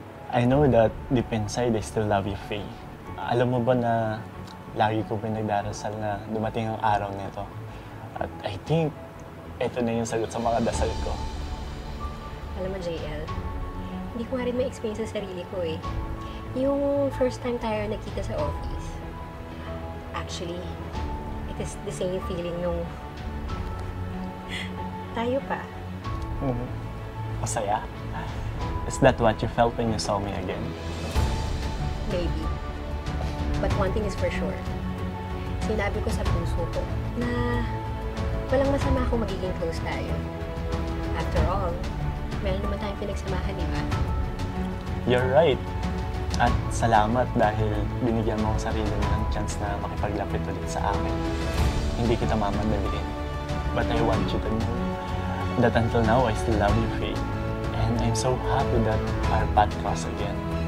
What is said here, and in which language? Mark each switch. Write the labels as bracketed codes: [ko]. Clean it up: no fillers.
[en] I know that deep inside, I still love you, Faye. [tl] Alam mo ba na lagi ko pinagdarasal na dumating ang araw nito? At [en] I think, [tl] ito na yung sagot sa mga dasal ko. Alam mo, JL, hindi ko nga rin ma-experience sa sarili ko eh. [en] Yung first time [tl] tayo nakita sa [en] office, actually, it is the same feeling [tl] nung tayo pa. Masaya? [en] Is that what you felt when you saw me again? Maybe. But one thing is for sure. [tl] Sinabi ko sa puso ko na walang masama kung magiging close tayo. [en] After all, [tl] Meron naman tayong pinagsamahan, di ba? [en] You're right. [tl] At salamat dahil binigyan mo ang sarili mo ng chance na makipaglapit ulit sa akin. Hindi kita mamadaliin. [en] But I want you to know that until now, I still love you, Faye. And I'm so happy that our path cross again.